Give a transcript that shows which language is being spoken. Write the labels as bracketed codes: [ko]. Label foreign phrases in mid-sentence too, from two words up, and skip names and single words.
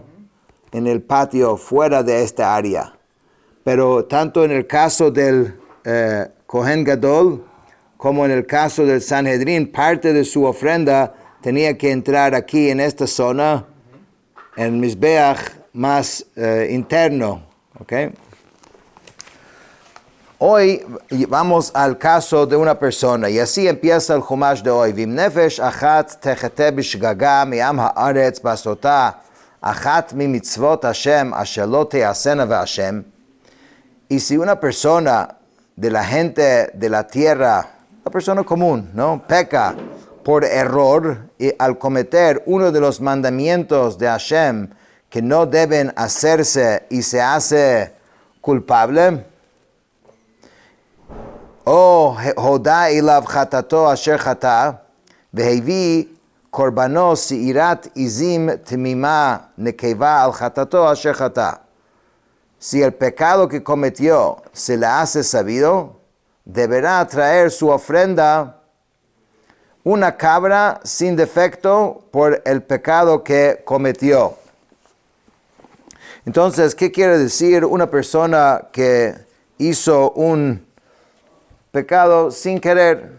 [es] En el patio fuera de esta área. Pero tanto en el caso del Kohen Gadol como en el caso del Sanhedrin, parte de su ofrenda tenía que entrar aquí en esta zona, en el Mizbeach más interno. ¿Okay? Hoy vamos al caso de una persona y así empieza el Chumash de hoy. [he] ואם נפש אחת תחטא בשגגה מעם הארץ בעשתה אחת ממצות השם אשר לא תעשינה ואשם. [es] Y si una persona de la gente de la tierra, una persona común, ¿no?, peca por error y al cometer uno de los mandamientos de Hashem que no deben hacerse y se hace culpable, [he] או הודע אליו חטאתו אשר חטא והביא קרבנו שעירת עזים תמימה נקבה על חטאתו אשר חטא. [es] Si el pecado que cometió se le hace sabido, deberá traer su ofrenda una cabra sin defecto por el pecado que cometió. Entonces, ¿qué quiere decir una persona que hizo un pecado sin querer?